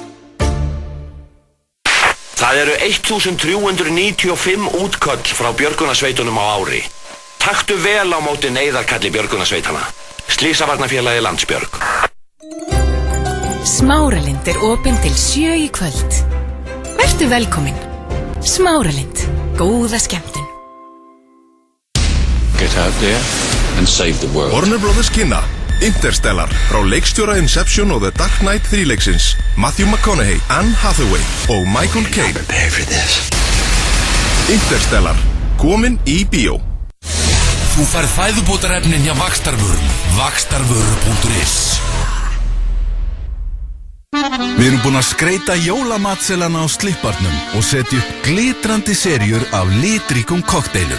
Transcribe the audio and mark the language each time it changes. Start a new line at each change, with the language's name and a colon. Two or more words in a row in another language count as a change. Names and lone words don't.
Icelandic: Það eru 1395 útköll frá björgunarsveitunum á ári. Taktu vel á móti neyðarkalli björgunarsveitana. Slysavarnafélagi Landsbjörg. Smáralind er opin til 7 í kvöld. Vertu velkomin. Smáralind. Góða skemmtun.
English: Get out there and save the world.
Icelandic: Warner Brothers kynna Interstellar frá leikstjóra Inception og The Dark Knight þríleiksins Matthew McConaughey, Anne Hathaway og Michael Caine.
English: Prepare for this.
Icelandic: Interstellar, komin í bíó. Þú færð fæðubótarefnin hjá Vaxtarvörum. Vaxtarvöru.is. Við erum búin að skreita jólamatselana á slipparnum og setja upp glitrandi serjur af litríkum kokteilum.